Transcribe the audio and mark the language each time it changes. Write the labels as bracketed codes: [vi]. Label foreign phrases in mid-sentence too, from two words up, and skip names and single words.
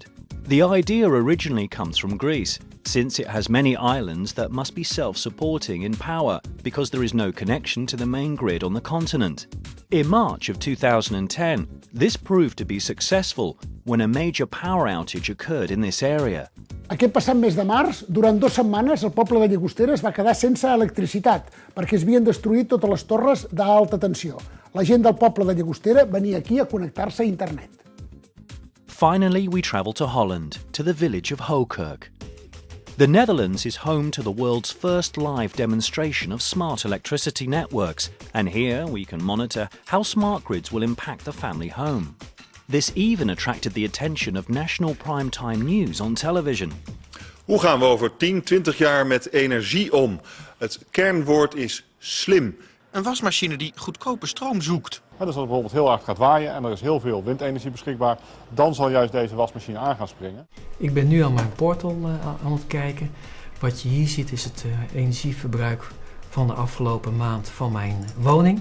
[en] The idea originally comes from Greece, since it has many islands that must be self-supporting in power because there is no connection to the main grid on the continent. In March of 2010, this proved to be successful when a major power outage occurred in this area. [ca] Aquest passat mes de març, durant 2 setmanes, el poble de Llagostera es va quedar sense electricitat perquè es havien destruït totes les torres d'alta tensió. La gent del poble de Llagostera venia aquí a connectar-se a internet. [en] Finally, we travel to Holland, to the village of Hoekirk. The Netherlands is home to the world's first live demonstration of smart electricity networks, and here we can monitor how smart grids will impact the family home. This even attracted the attention of national primetime news on television. [nl] Hoe gaan we over 10, 20 jaar met energie om? Het kernwoord is slim. Een wasmachine die goedkope stroom zoekt. Dus als het bijvoorbeeld heel hard gaat waaien en er is heel veel windenergie beschikbaar, dan zal juist deze wasmachine aan gaan springen. Ik ben nu aan mijn portal aan het kijken. Wat je hier ziet is het energieverbruik van de afgelopen maand van mijn woning.